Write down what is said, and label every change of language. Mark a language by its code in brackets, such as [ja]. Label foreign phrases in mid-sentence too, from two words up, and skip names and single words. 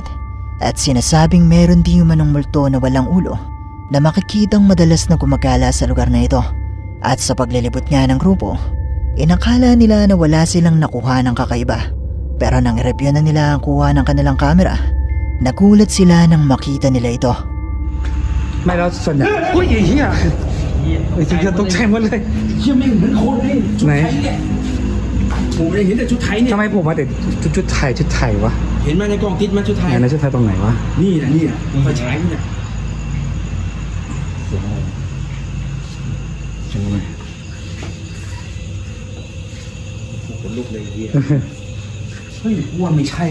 [tl] At sinasabing meron di umanong multo na walang ulo na makikitang madalas na gumagala sa lugar na ito. At sa paglilibot nga ng grupo, inakala nila na wala silang nakuha ng kakaiba. Pero nang i-review na nila ang kuha ng kanilang kamera, nagulat sila nang makita nila ito. [th] May เราส่วนใหญ่โอ้ยเหี้ยจะตกใจหมดเลยเหี้ยไม่เหมือนคนเลยไหนผมเห็นแต่ชุดไทยเนี่ยทำไมผมมาแต่ชุดไทยวะเห็นไหมในกล้องติดมาชุดไทยไหนชุดไทยตรงไหนวะนี่นะนี่ไฟฉายนี่ เสียงอะไรคนลุกเลยเฮียเฮ้ยว่าไม่ใช่